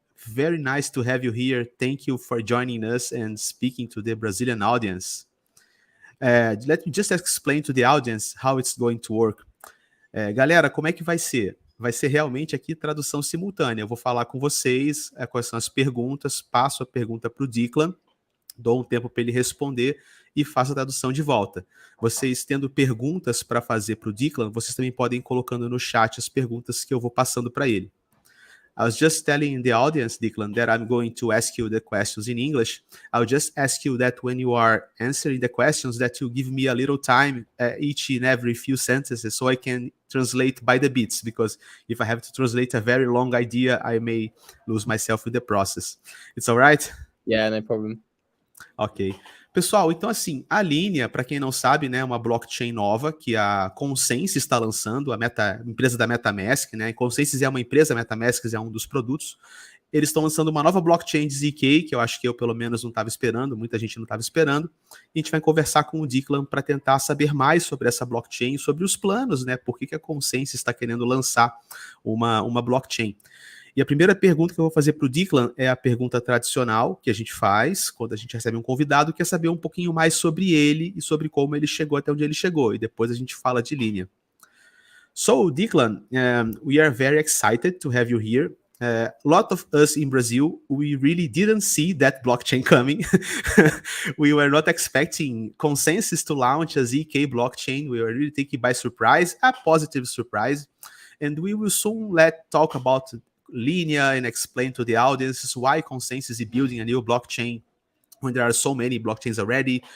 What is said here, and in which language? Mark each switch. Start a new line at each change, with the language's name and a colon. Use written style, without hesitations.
English: Very nice to have you here. Thank you for joining us and speaking to the Brazilian audience. Let me just explain to the audience how it's going to work.
Portuguese: Galera, como é que vai ser? Vai ser realmente aqui tradução simultânea. Eu vou falar com vocês quais são as perguntas, passo a pergunta para o Declan, dou um tempo para ele responder e faço a tradução de volta. Vocês tendo perguntas para fazer para o Declan, vocês também podem ir colocando no chat as perguntas que eu vou passando para ele.
English: I was just telling the audience, Declan, that I'm going to ask you the questions in English. I'll just ask you that when you are answering the questions, that you give me a little time each and every few sentences so I can translate by the bits, because if I have to translate a very long idea, I may lose myself in the process. It's all right? Yeah, no problem. Ok.
Portuguese: Pessoal, então assim, a Linea, para quem não sabe, né, é uma blockchain nova que a Consensys está lançando, a empresa da MetaMask, né? A Consensys é uma empresa, a MetaMask é um dos produtos. Eles estão lançando uma nova blockchain de ZK, que eu acho que eu, pelo menos, não estava esperando, muita gente não estava esperando. E a gente vai conversar com o Declan para tentar saber mais sobre essa blockchain, sobre os planos, né? Por que a Consensys está querendo lançar uma blockchain. E a primeira pergunta que eu vou fazer para o Declan é a pergunta tradicional que a gente faz quando a gente recebe um convidado, que é saber um pouquinho mais sobre ele e sobre como ele chegou até onde ele chegou. E depois a gente fala de Linea.
English: So, Declan, we are very excited to have you here. A lot of us in Brazil, we really didn't see that blockchain coming. We were not expecting Consensys to launch a ZK blockchain. We were really taken by surprise, a positive surprise. And we will soon talk about Linea and explain to the audience why Consensys is building a new blockchain when there are so many blockchains already.